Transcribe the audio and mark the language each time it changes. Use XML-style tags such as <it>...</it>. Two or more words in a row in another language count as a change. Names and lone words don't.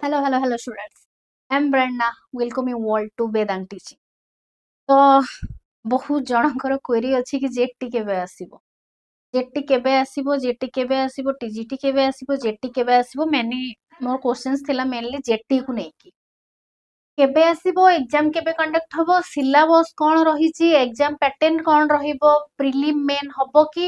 <en>Hello, students. I'm Brenda. Welcome you all to Vedant Teaching.</en> <or>ତ ବହୁତ ଜଣଙ୍କର କ୍ୱେରି ଅଛି କି ଜେଟି କେବେ ଆସିବ, ଜେଟି କେବେ ଆସିବ, ଜେଟି କେବେ ଆସିବ, ଟିଜିଟି କେବେ ଆସିବ, ଜେଟି କେବେ ଆସିବ। ମୋର କ୍ୱେଶ୍ଚନ୍ସ ଥିଲା ମେନଲି ଜେଟି କୁ ନେଇକି। କେବେ ଆସିବ, ଏକ୍ଜାମ କେବେ କଣ୍ଡକ୍ଟ ହବ, ସିଲାବସ କ'ଣ ରହିଛି,</or> <en>exam pattern</en> <or>କ'ଣ ରହିବ,</or> <en>prelim main</en> <or>ହବ କି?</or>